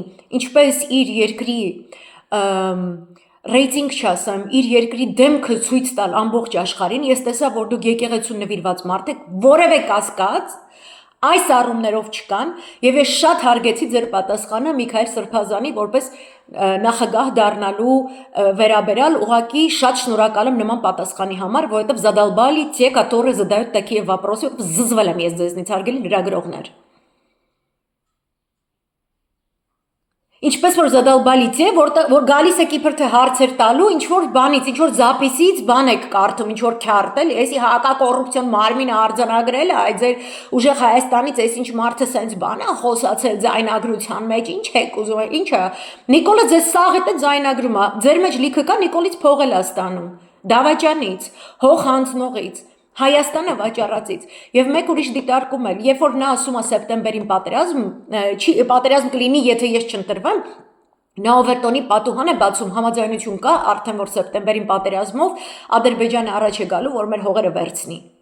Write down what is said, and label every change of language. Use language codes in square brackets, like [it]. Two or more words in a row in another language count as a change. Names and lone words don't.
[hy] ինչպես իր երկրի ռեյտինգ չասեմ, իր երկրի դեմքը ցույց տալ ամբողջ աշխարհին, ես տեսա, որ դուք եկեղեցու նվիրված մարդ եք, որևէ կասկած այս առումներով չկան, եւ ես շատ հարգեցի ձեր պատասխանը Միքայել Սրբազանի որպես նախագահ դառնալու վերաբերյալ, ուղղակի շատ շնորհակալ եմ նման պատասխանի համար, որովհետեւ [ru] задолбали те, которые задают такие вопросы, [hy] զզվել եմ ես ձեզնից, հարգելի լրագրողներ։ Ինչպես որ [ru] задолбали те, [hy] որ գալիս եք իբր թե հարցեր տալու, ինչ որ բանից, ինչ որ զապիսից բան եք կարդում, ինչ որ քարտ էլի, էսի հակակոռուպցիոն մարմինը արձանագրել է, այդ ձեր ուժեղ Հայաստանից էս ինչ մարդը սենց բան է խոսացել ձայնագրության մեջ, ինչ եք ուզում, ինչա։ Նիկոլը ձեզ սաղետ է ձայնագրում, ձեր մեջ լիքը կա, Նիկոլից փող էլ է ստանում, դավաճանից, հող հանձնողից, Հայաստանը վաճառածից եւ մեկ ուրիշ դիտարկում էլ, երբ որ նա ասում է սեպտեմբերին պատերազմ կլինի, եթե ես չընտրվեմ, նա Օվերտոնի պատուհան է բացում, համաձայնություն կա արդեն որ սեպտեմբերին պատերազմով Ադրբեջանը առաջ է գալու, որ մեր հողերը վերցնի։